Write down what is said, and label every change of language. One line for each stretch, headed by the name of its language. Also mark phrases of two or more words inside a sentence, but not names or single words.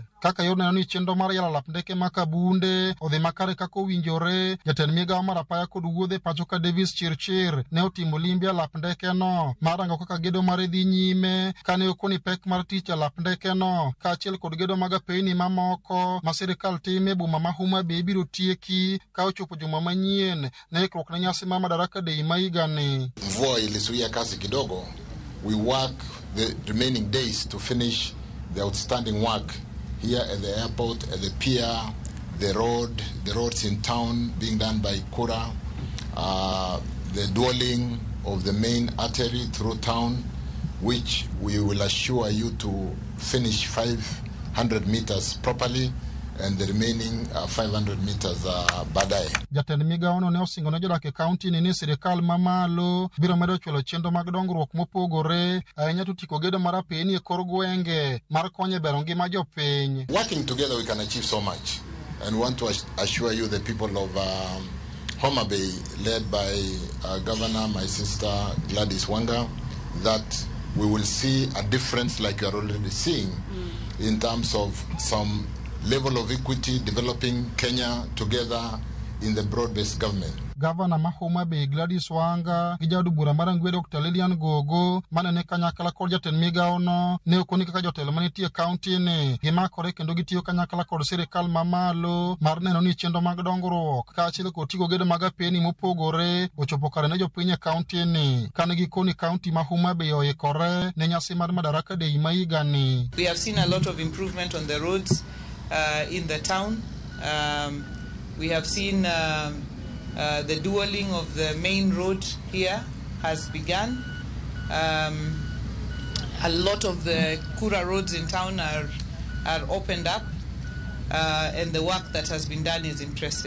Luo (Kenya and Tanzania): Kaka yor neno ni chenro mar yaro lap ndeke ma Kabunde odhi makare kaka owinjore, jatend migao mar apaya kod wuodhe pacho ka Davis Chirchir ne otimo limbe lap ndeke no marango kaka gedo mar dhi nyime kane okoni pek mar tich lap ndeke no ka achiel kod gedo mag apeyni mamoko ma sirikal time boma ma Homa Bay biro tieki ka ochopo juma manyien ne ikruok na nyasi ma Madaraka Day ma higani.
Swahili: Mvua ilizuia kazi kidogo,
English: we work the remaining days to finish the outstanding work here at the airport, at the pier, the roads in town being done by Kura, the dualling of the main artery through town, which we will assure you to finish 500 meters properly, and the remaining 500 meters baadaye.
Luo (Kenya and Tanzania): Jatend migao no ne osingo ne jodak e kaunti ni sirikal mamalo biro medo chulo chenro mag dongruok mopogore ahinya to tiko gedo mar apeni e kor gwenge mar konyo bero ngima jopiny.
English: Working together we can achieve so much, and we want to assure you the people of Homa Bay, led by Governor, my sister Gladys Wanga, that we will see a difference like you are already seeing in terms of some level of equity developing Kenya together in the broad-based government.
Luo (Kenya and Tanzania): Governor Mahoma Bay Gladys Wanga gijadu bura marangwe Dr. Lilian Gogo mana ne kanyakala kod jatend migao no ne okoni kaka jotelo manitie county ni gimakore kendo gitiyo kanyakala kod sirikal mamalo mar neno ni chenro mag dongruok kaachiel kod tiko gedo mag apeni mopogore ochopo kare ne jopiny e county ni kane gikoni county ma Homa Bay oikore ne nyasi mar Madaraka Day ma higani.
English: We have seen a lot of improvement on the roads in the town. We have seen the dualling of the main road here has begun. A lot of the Kura roads in town are opened up, and the work that has been done is impressive.